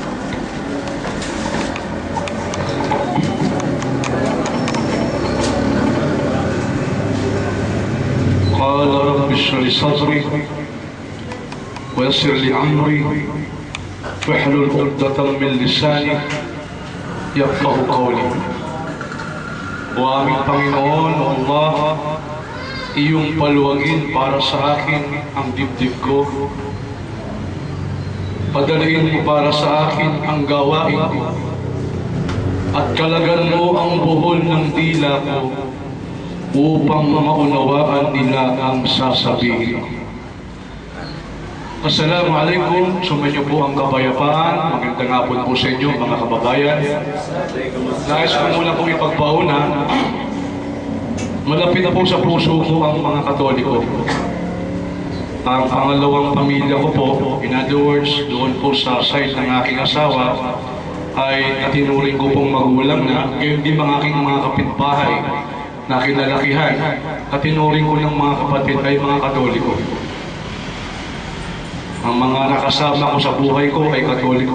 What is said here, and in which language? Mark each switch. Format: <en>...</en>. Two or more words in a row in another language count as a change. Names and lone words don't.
<ar>قال رب اشرح لي صدري ويسر لي امري واحلل عقدة من لساني يفقه قولي.</ar> <tl>O aming Panginoon, Allah, iyong paluwagin para sa akin ang dibdib ko. Padalain mo para sa akin ang gawain ko. At kalagan mo ang buhol ng dila ko upang maunawaan nila ang sasabihin. Assalamualaikum, sumainyo po ang kapayapaan. Magandang hapon po sa inyo mga kababayan. Nais ko muna pong ipagpauna, malapit na po sa puso ko ang mga Katoliko. Ang pangalawang pamilya ko po,</tl> <en>in other words,</en> <tl>doon po sa side ng aking asawa, ay natinuring ko pong magulang na, gayon din ang aking mga kapitbahay na kinalakihan. Natinuring ko ng mga kapatid ay mga Katoliko. Ang mga nakasama ko sa buhay ko ay Katoliko.</tl>